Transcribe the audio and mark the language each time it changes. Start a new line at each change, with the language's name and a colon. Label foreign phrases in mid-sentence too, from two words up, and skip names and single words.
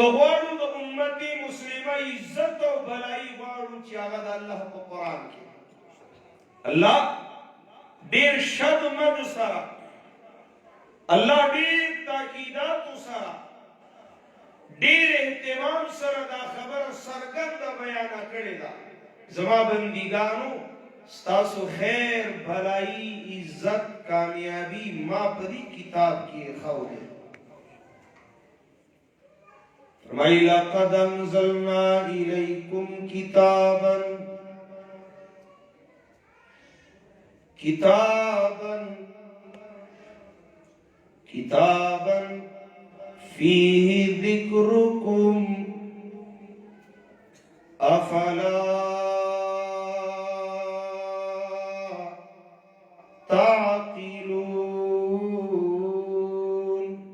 Pashto: غواړو د امت مسلمه عزت او بلایی غواړو چې هغه د الله په قرآن کې الله ډېر شد مد سره الله ډېر تاکیدات سره ډېر اهتمام سره دا خبره څرګنده بیان کړې ده زما بندګانو ستاسو خیر بھلائی عزت کامیابی ما پدی کتاب کی خود
Arabic: فرمائی لقد انزلنا الیکم کتابا فیہ ذکرکم افلا تعقلون